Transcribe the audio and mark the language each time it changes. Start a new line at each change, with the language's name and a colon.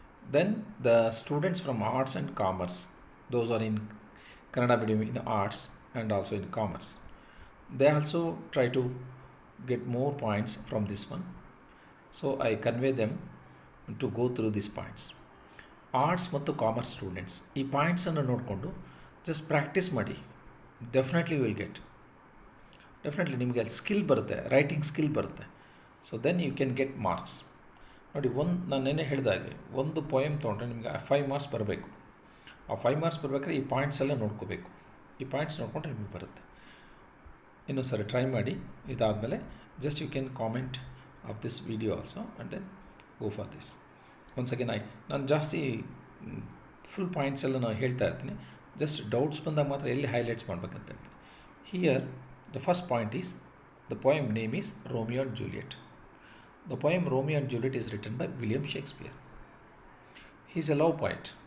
English: Then the students from arts and commerce, those are in Kannada medium in arts and also in commerce, they also try to get more points from this one. So I convey them to go through these points.
Kannada: Arts ಮತ್ತು commerce students ಈ ಪಾಯಿಂಟ್ಸನ್ನು ನೋಡಿಕೊಂಡು just practice ಮಾಡಿ,
English: Definitely will get.
Kannada: Definitely ನಿಮಗೆ ಅಲ್ಲಿ skill ಬರುತ್ತೆ, writing skill ಬರುತ್ತೆ.
English: So then you can get marks.
Kannada: ನೋಡಿ, ನಾನು ನೆನ್ನೆ ಹೇಳಿದಾಗೆ ಒಂದು ಪೋಯಮ್ ತೊಗೊಂಡ್ರೆ ನಿಮಗೆ 5 ಮಾರ್ಕ್ಸ್ ಬರಬೇಕು. ಆ 5 ಮಾರ್ಕ್ಸ್ ಬರಬೇಕಾದ್ರೆ ಈ ಪಾಯಿಂಟ್ಸ್ ಎಲ್ಲ ನೋಡ್ಕೋಬೇಕು. ಈ ಪಾಯಿಂಟ್ಸ್ ನೋಡಿಕೊಂಡ್ರೆ ನಿಮಗೆ ಬರುತ್ತೆ. ಇನ್ನೂ ಸರಿ ಟ್ರೈ ಮಾಡಿ. ಇದಾದಮೇಲೆ
English: Just you can comment of this video also and then go for this. Once again
Kannada: ನಾನು ಜಾಸ್ತಿ ಫುಲ್ ಪಾಯಿಂಟ್ಸ್ ಎಲ್ಲ ನಾನು ಹೇಳ್ತಾ ಇರ್ತೀನಿ. ಜಸ್ಟ್ ಡೌಟ್ಸ್ ಬಂದಾಗ ಮಾತ್ರ ಎಲ್ಲಿ ಹೈಲೈಟ್ಸ್ ಮಾಡ್ಬೇಕಂತ ಹೇಳ್ತೀನಿ.
English: Here the first point is the poem name is Romeo and Juliet. The poem Romeo and Juliet is written by William Shakespeare. He is a love poet.